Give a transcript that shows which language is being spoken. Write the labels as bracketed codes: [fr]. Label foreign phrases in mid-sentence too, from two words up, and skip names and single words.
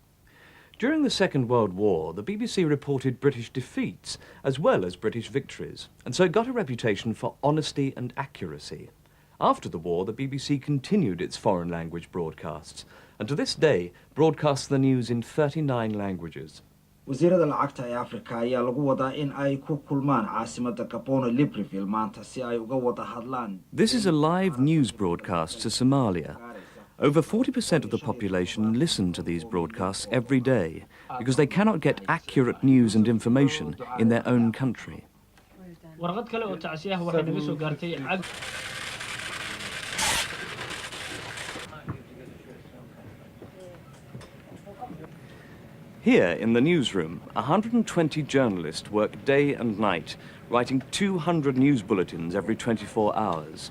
[en] During the Second World War, the BBC reported British defeats as well as British victories, and so it got a reputation for honesty and accuracy. After the war, the BBC continued its foreign language broadcasts, and to this day broadcasts the news in 39 languages. [so] wasiirada lacagta ee Afrika ayaa lagu wadaa in ay ku kulmaan caasimadda Gabon Libreville maanta si ay uga wada hadlaan. [en] This is a live news broadcast to Somalia. Over 40% of the population listen to these broadcasts every day because they cannot get accurate news and information in their own country. [so] warqad kale oo tacsiyaha waxay naga soo gaartay cag. [en] Here in the newsroom, 120 journalists work day and night, writing 200 news bulletins every 24 hours.